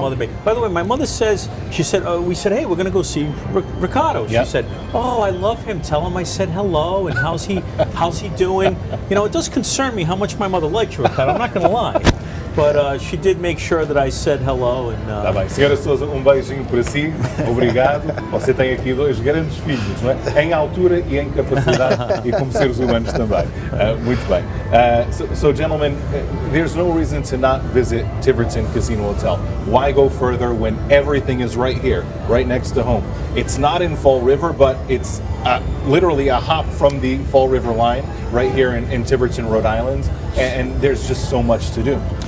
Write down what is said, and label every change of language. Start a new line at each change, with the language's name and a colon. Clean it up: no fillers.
English: mother made. By the way, my mother says, she said, we said, hey, we're going to go see Ricardo. She Yep. said, oh, I love him. Tell him I said hello, and how's he doing? You know, it does concern me how much my mother likes Ricardo. I'm not going to lie. But she did make sure that I said hello. And,
Portuguese: Tá bem. Senhora Sousa, beijinho para si. Obrigado. Você tem aqui dois grandes filhos, não é? Em altura e em capacidade, e como seres humanos também. Muito bem.
English: So gentlemen, there's no reason to not visit Tiverton Casino Hotel. Why go further when everything is right here, right next to home? It's not in Fall River, but it's literally a hop from the Fall River line right here in Tiverton, Rhode Island, and there's just so much to do.